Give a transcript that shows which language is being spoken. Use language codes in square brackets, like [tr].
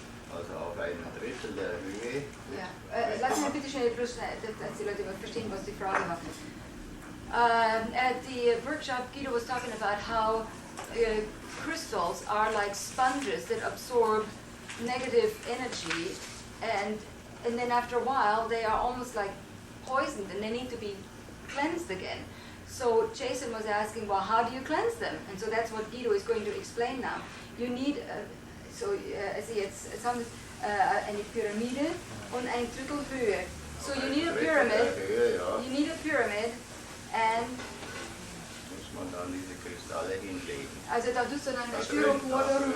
[de] Also auf einem Drittel der Höhe. Ja, lass mich bitte schnell bloß, dass die Leute verstehen, was die Frage war. [en] At the workshop, Guido was talking about how crystals are like sponges that absorb negative energy, and then after a while they are almost like poisoned and they need to be cleansed again. So Jason was asking, well, how do you cleanse them? And so that's what Guido is going to explain now. You need, [de] eine Pyramide und eine Drittelhöhe. [en] So you need a pyramid. You need a pyramid, and [de] muss man dann diese Kristalle hinlegen. Also da tust du dann ein Styropor drum.